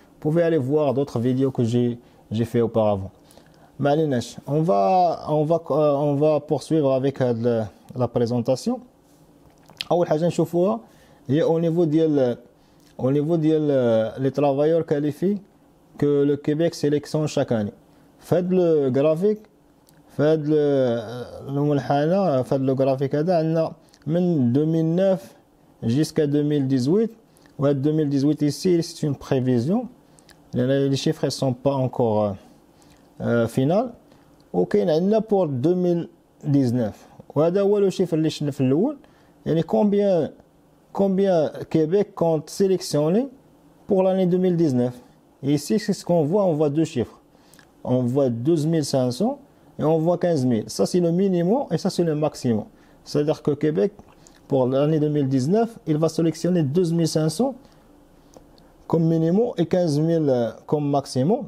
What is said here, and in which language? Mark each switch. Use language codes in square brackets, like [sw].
[fr] Vous pouvez aller voir d'autres vidéos que j'ai fait auparavant. [ar] معليناش. [fr] on va poursuivre avec la présentation. [ar] اول حاجه نشوفوها هي [fr] au niveau [ar] ديال [fr] les travailleurs qualifiés que le Québec sélectionne chaque année. [ar] فهاد لو غرافيك فهاد المنحنى فهاد لو غرافيك هذا عندنا من 2009 [fr] jusqu'à [ar] 2018. وهاد [fr] 2018 ici c'est une prévision. Les chiffres ne sont pas encore فينال. [ar] وكاين عندنا بور 2019 وهذا هو لو شيفر اللي شفنا في الاول. يعني [fr] combien Québec compte sélectionner pour l'année 2019. Et ici c'est ce qu'on voit deux chiffres. On voit 12 500 et on voit 15 000. Ça c'est le minimum et ça c'est le maximum. C'est-à-dire que Québec pour l'année 2019 il va sélectionner 12 500 comme minimum et 15 000 comme maximum.